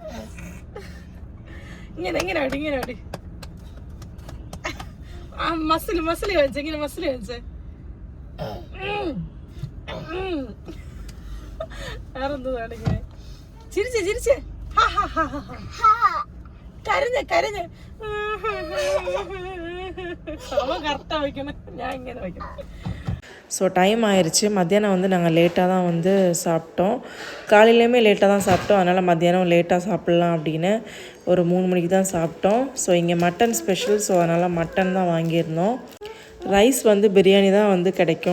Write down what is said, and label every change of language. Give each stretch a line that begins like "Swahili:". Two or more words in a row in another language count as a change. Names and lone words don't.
Malayalam: ഇങ്ങനെ ഇങ്ങനെ ഓടി ഇങ്ങനെ ഓടി. ആ മസിൽ കളിച്ചേ, ഇങ്ങനെ മസിൽ കളിച്ചേ. വേറെന്തോ കാണിങ്ങനെ ചിരിച്ചേ കരഞ്ഞ് അവൻ കറക്റ്റാ വയ്ക്കണം, ഞാൻ ഇങ്ങനെ വയ്ക്കണം.
English: so time
Tamil: ஆயிடுச்சு. மத்தியானம் வந்து நாங்கள் லேட்டாக தான் வந்து சாப்பிட்டோம். காலையிலையுமே லேட்டாக தான் சாப்பிட்டோம். அதனால் மத்தியானம் லேட்டாக சாப்பிட்லாம் அப்படின்னு ஒரு 3 மணிக்கு தான் சாப்பிட்டோம். ஸோ இங்கே
English: mutton special.
Tamil: ஸோ அதனால் மட்டன் தான் வாங்கியிருந்தோம். ரைஸ் வந்து பிரியாணி தான் வந்து கிடைக்கும்.